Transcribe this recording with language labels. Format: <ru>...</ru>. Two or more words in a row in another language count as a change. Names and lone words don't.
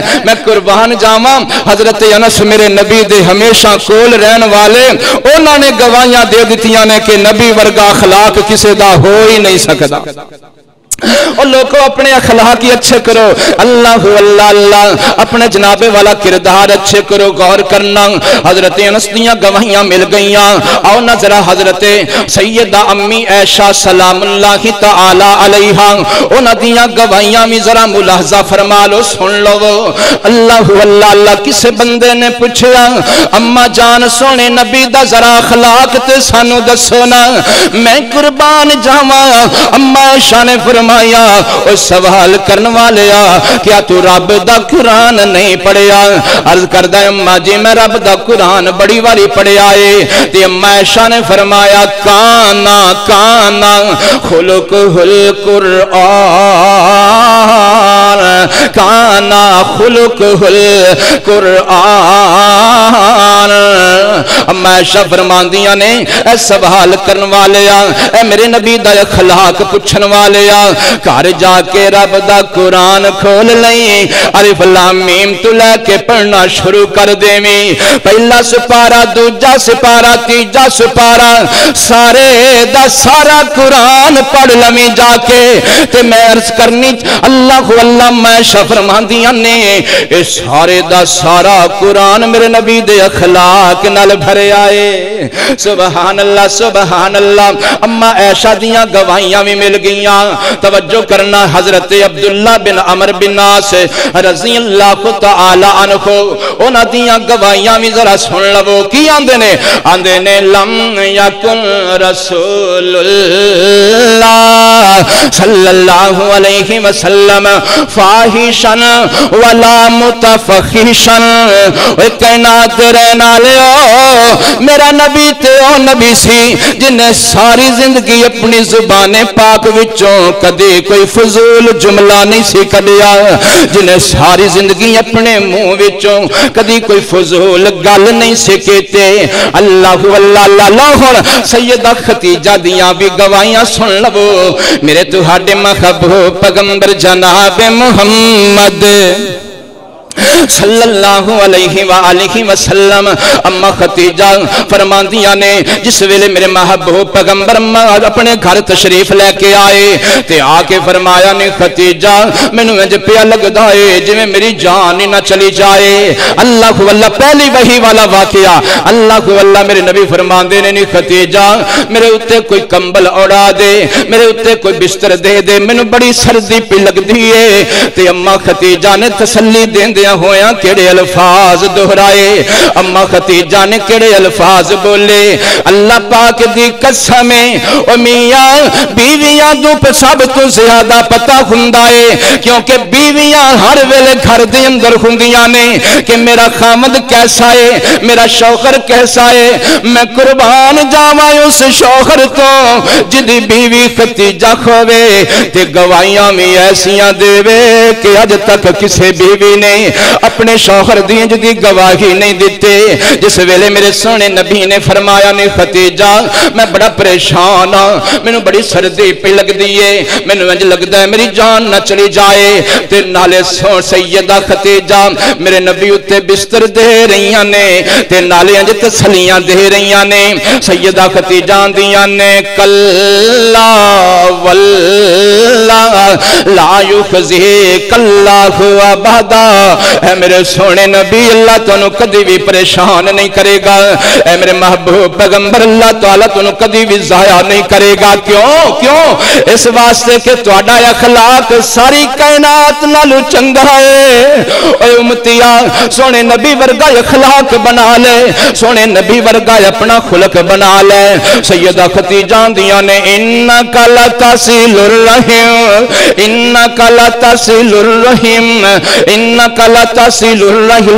<pa>میں قربان جاواں حضرت انس میرے نبی دے ہمیشہ کول رہن والے، انہاں نے گواہیاں دے دتیاں نے کہ نبی ورگا اخلاق کسے دا ہو ہی نہیں سکدا۔</pa> <ur>اور لوگوں اپنے اخلاق ہی اچھے کرو، اللہ اللہ اللہ اپنے جناب والا کردار اچھے کرو۔</ur> <pa>غور کرنا حضرت انس دیاں گواہیاں مل گئیاں، آؤ نظرہ حضرت سیدہ امی عائشہ</pa> <ar>سلام اللہ تعالی علیہا</ar> <pa>انہاں دیاں گواہیاں بھی ذرا ملاحظہ فرما لو، سن لو۔ اللہ اللہ اللہ کسے بندے نے پوچھا اما جان سونے نبی دا ذرا اخلاق تے سانو دسو نا، میں قربان جاواں اما عائشہ نے فرمایا فرمایا او سوال کرن والیا کیا تو رب دا قرآن نہیں پڑھیا؟ عرض کردا اما جی میں رب دا قرآن بڑی واری پڑھیا ہے۔ تے اما عائشہ نے فرمایا کانا</pa> <ar>کانا خلقہ القرآن، کانا خلقہ القرآن۔</ar> <pa>اما عائشہ فرماندیاں نے اے سوال کرن والیا، اے میرے نبی دا اخلاق پوچھن والیا، گھر جا کے رب دا قرآن کھول لئی، الف لام میم تو لے کے پڑھنا شروع کر دیویں، پہلا سپارہ دوجا سپارہ تیجا سپارہ سارے دا سارا قرآن پڑھ لویں جا کے۔ تے میں عرض کرنی اللہ اللہ میں فرماندیاں نے اے سارے دا سارا قرآن میرے نبی دے اخلاق نال بھرے آئے۔</pa> <ar>سبحان اللہ سبحان اللہ۔</ar> <pa>اما عائشہ دیاں گواہیاں بھی مل گئیاں، توجہ کرنا حضرت عبداللہ بن عمر بن عاص</pa> <ar>رضی اللہ تعالی عنہ</ar> <pa>انہاں دیاں گواہیاں بھی ذرا سن لو کی آندے نے؟ آندے نے</pa> <ar>لم یکن رسول اللہ صلی اللہ علیہ وسلم فاحشا ولا متفحشا۔</ar> <pa>اے کائنات رہنا لیو میرا نبی تے او نبی سی جن نے ساری زندگی اپنی زبان پاک وچوں کدی کوئی فضول جملہ نہیں سی کڈیا، جن نے ساری زندگی اپنے منہ وچوں کدی کوئی فضول گل نہیں سی کیتے۔ اللہ اللہ اللہ۔ سیدہ ختیجہ دیاں بھی گواہیاں سن لو میرے تہاڈے محبوب پیغمبر جناب محمد</pa> <ar>صلی اللہ علیہ وآلہ وسلم۔</ar> <pa>اما ختیجہ فرماندیاں نے جس ویلے میرے محبوب پیغمبر اپنے گھر تشریف لے کے آئے تے آ کے فرمایا نے ختیجہ مینوں انج پیا لگدا ہے جویں میری جان ہی نہ چلی جائے۔ اللہ اللہ پہلی وحی والا واقعہ۔ اللہ اللہ میرے نبی فرماندے نے ختیجہ میرے اوتے کوئی کمبل اڑا دے، میرے اوتے کوئی بستر دے دے، مینوں بڑی سردی پی لگدی ہے۔ تے اما ختیجہ نے تسلی دیندے ہویا کیڑے الفاظ دہرائے، اما ختیجہ نے کیڑے الفاظ بولے، اللہ پاک دی قسم او میاں بیویاں دو سب تو زیادہ پتہ ہوندا ہے، کیونکہ بیویاں ہر ویلے گھر دے اندر ہوندیاں نے کہ میرا خامد</pa> <ur>کیسا ہے،</ur> <pa>میرا شوہر</pa> <ur>کیسا ہے۔</ur> <pa>میں قربان جاواں اس شوہر تو جدی بیوی ختیجہ کھوے تے گواہیاں بھی ایسیاں دے کہ اج تک کسے بیوی نے اپنے شوہر دی جدی گواہی نہیں دیتے۔ جس ویلے میرے سونے نبی نے فرمایا نے ختیجہ میں بڑا پریشان ہاں، مینوں بڑی سردی پہ لگ دیئے، مینوں انج لگدا ہے میری جان نہ چلی جائے۔ تے نالے سیدہ ختیجہ میرے نبی اتے بستر دے رہیاں نے تے نالے انج تسلیاں دے رہیاں نے۔ سیدہ ختیجہ دیاں نے</pa> <ar>کلا واللہ لا یخزیک اللہ ابدا۔</ar> <pa>اے میرے سونے نبی اللہ تانوں کدی بھی پریشان نہیں کرے گا، اے میرے محبوب پیغمبر اللہ تعالیٰ تانوں کدی بھی ضائع نہیں کرے گا۔ کیوں اس واسطے کہ تہاڈا اخلاق ساری کائنات نالوں چنگا ہے۔ اے امتیا سونے نبی ورگا اخلاق بنا لے، سونے نبی ورگا اپنا خلق بنا لے۔ سیدہ ختیجہ دیاں نے</pa> <ar>انک لتصل الرحم، انک لتصل الرحم، انک لتصل الرحم۔</ar>